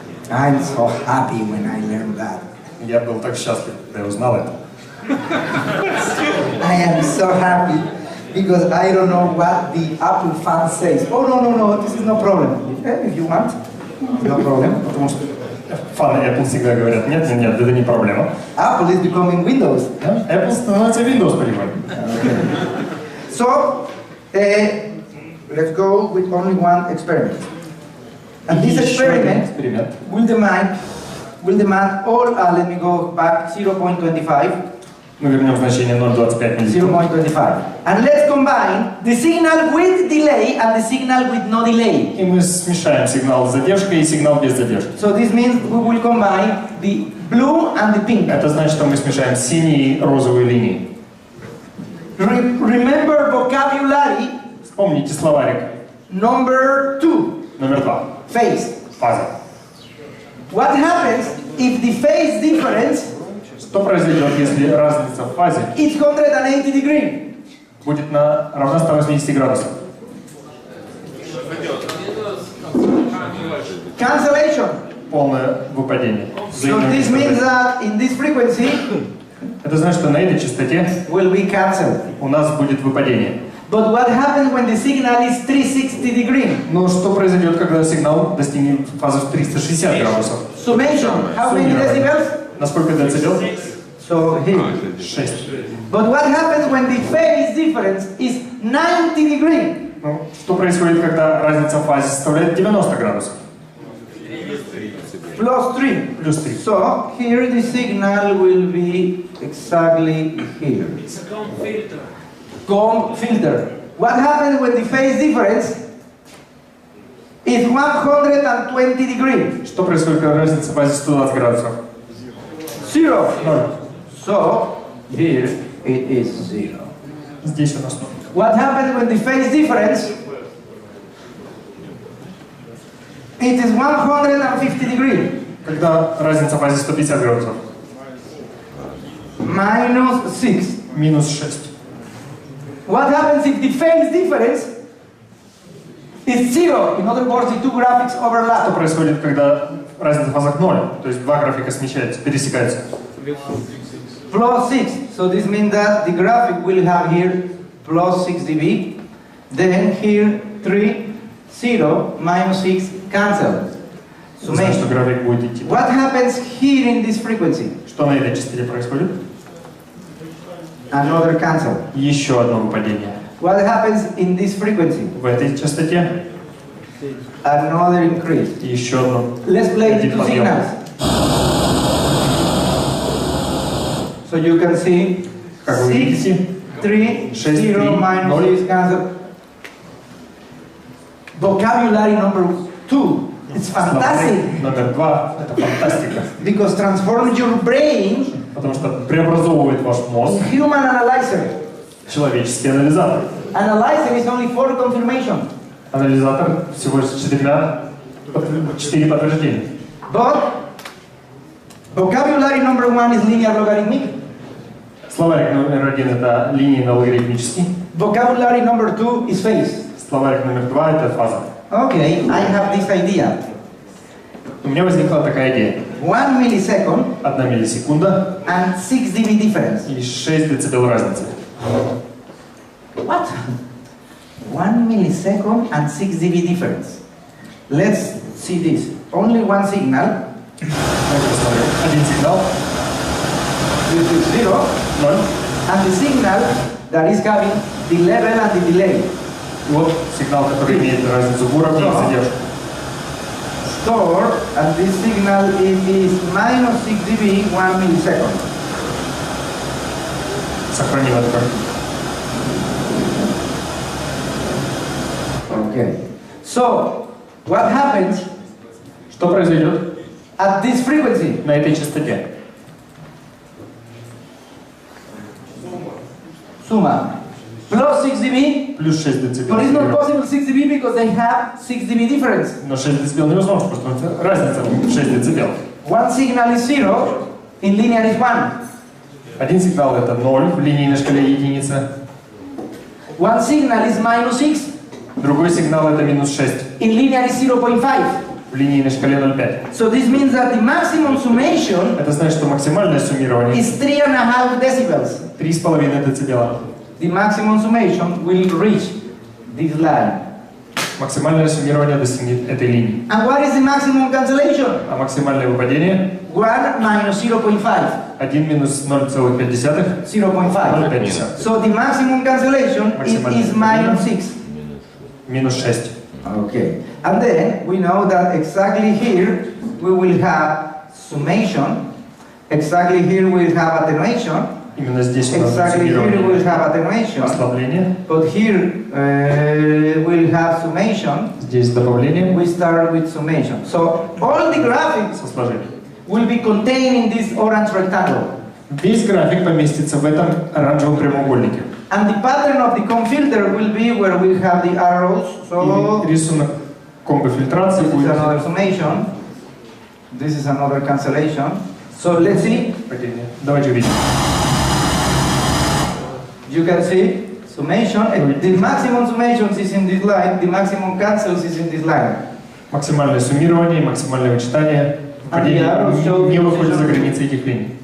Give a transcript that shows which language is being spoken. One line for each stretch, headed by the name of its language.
English: I'm so happy when I learned that.
Russian: Я был так счастлив, когда я узнал это.
English: I am so happy because I don't know what the Apple fan says. Oh no, this is no problem. If you want, no problem.
Russian: Потому что фаны Apple всегда говорят, нет, это не проблема.
English: Apple is becoming Windows.
Russian: Apple становится Windows понимаем.
English: So, let's go with only one experiment. And this experiment will demand all, let me go back, 0.25.
Russian: Мы вернем значение 0.25 миллисекунд.
English: 0.25. And let's combine the signal with delay and the signal with no delay.
Russian: И мы смешаем сигнал с задержкой и сигнал без задержки.
English: So this means we will combine the blue and the pink.
Russian: Это значит, что мы смешаем синие и розовые линии.
English: Remember vocabulary.
Russian: Вспомните словарик.
English: Number 2.
Russian: Номер 2.
English: Phase.
Russian: Фаза.
English: What happens if the phase difference
Russian: Что произойдет, если разница в фазе
English: is 180 degrees?
Russian: будет равна 180 градусов?
English: Cancellation.
Russian: Полное выпадение.
English: So this means that in this frequency
Russian: это значит, что на этой частоте
English: will be cancelled.
Russian: У нас будет выпадение.
English: But what happens when the signal is 360 degrees?
Russian: Но что произойдет, когда сигнал достигнет фазы в 360 градусов?
English: Summation. How many decibels?
Russian: На сколько децибел?
English: So here. 6. But what happens when the phase difference is 90 degrees?
Russian: Ну, что происходит, когда разница в фазе составляет 90 градусов?
English: Plus 3.
Russian: Плюс 3.
English: So here the signal will be exactly here. It's a comb filter. Comb filter. What happens when the phase difference is 120 degrees?
Russian: Что происходит, когда разница в фазе 120 градусов?
English: 0.
Russian: 0.
English: So here it is 0.
Russian: Здесь у нас 0.
English: What happens when the phase difference it is 150 degrees?
Russian: Когда разница в фазе 150 градусов?
English: Minus 6.
Russian: Минус 6.
English: What happens if the phase difference is 0? In other words, the two graphics
Russian: Что
English: overlap.
Russian: происходит, когда разница в фазах 0? То есть два графика смещаются, пересекаются.
English: Plus 6. So this means that the graphic will have here plus 6 dB. Then here 3, 0, minus 6, cancel.
Russian: Значит, что график будет идти.
English: What happens here in this frequency?
Russian: Что на этой частоте происходит?
English: Another cancel.
Russian: Еще одно выпадение.
English: What happens in this frequency?
Russian: В этой частоте
English: Another increase.
Russian: еще одно.
English: Let's play the
Russian: Один
English: two
Russian: подъем.
English: signals. So you can see
Russian: Как вы
English: 6,
Russian: видите,
English: 3, 6, 0, 3, minus 0. 6, cancel. Vocabulary number 2. It's fantastic.
Russian: Номер 2 это фантастика.
English: Because transforms your brain
Russian: Потому что преобразовывает ваш мозг
English: in human analyzer.
Russian: человеческий анализатор.
English: Analyzer is only for confirmation.
Russian: Анализатор всего лишь 4 подтверждения.
English: But vocabulary number 1 is linear logarithmic.
Russian: Словарик номер 1 это линейно-логарифмический.
English: Vocabulary number 2 is phase.
Russian: Словарик номер 2 это фаза.
English: Okay, I have this idea.
Russian: У меня возникла такая идея.
English: 1 millisecond
Russian: 1 миллисекунда
English: and 6 dB difference.
Russian: и 6 децибел разницы.
English: What? 1 millisecond and 6 dB difference. Let's see this. Only one signal.
Russian: Давайте посмотрим. Один сигнал,
English: This is 0.
Russian: 0.
English: And the signal that is having the level and the delay.
Russian: Вот сигнал, который имеет разницу в уровне и задержку.
English: store, and this signal is minus 6 dB 1 millisecond.
Russian: Сохраним это.
English: Okay. So, what happens?
Russian: Что произойдет?
English: At this frequency.
Russian: На этой частоте.
English: Suma. Plus 6 dB.
Russian: Плюс 6
English: But
Russian: децибел.
English: it's not possible 6 dB because they have 6 dB difference.
Russian: Но 6 децибел невозможно, просто разница в 6 децибел.
English: One signal is 0, in linear is 1.
Russian: Один сигнал это 0, в линейной шкале единица.
English: One signal is minus 6.
Russian: Другой сигнал это минус 6.
English: In linear is 0.5.
Russian: В линейной шкале 0,5.
English: So this means that the maximum summation
Russian: Это значит, что максимальное суммирование
English: is 3.5 decibels.
Russian: 3,5 децибела.
English: The maximum summation will reach this line.
Russian: Максимальное суммирование достигнет этой линии.
English: And what is the maximum cancellation?
Russian: А максимальное выпадение
English: 1 minus 0.5.
Russian: 1 минус 0,5. 0,5.
English: So the maximum cancellation is minus 6.
Russian: Минус 6.
English: Okay. And then we know that exactly here we will have summation. Exactly here we will have attenuation.
Russian: Именно здесь у нас
English: Exactly here we will have attenuation.
Russian: ослабление.
English: But here we'll have summation.
Russian: Здесь добавление.
English: We start with summation. So all the graphics
Russian: Со сложением.
English: will be contained in this orange rectangle.
Russian: Весь график поместится в этом оранжевом прямоугольнике.
English: And the pattern of the comb filter will be where we have the arrows. So
Russian: И рисунок комбо-фильтрации
English: this is
Russian: будет.
English: another summation. This is another cancellation. So let's see.
Russian: Давайте увидим.
English: You can see summation. The maximum summation is in this line. The maximum cancels is in this line.
Russian: Максимальное суммирование, максимальное вычитание не выходит за границы этих линий.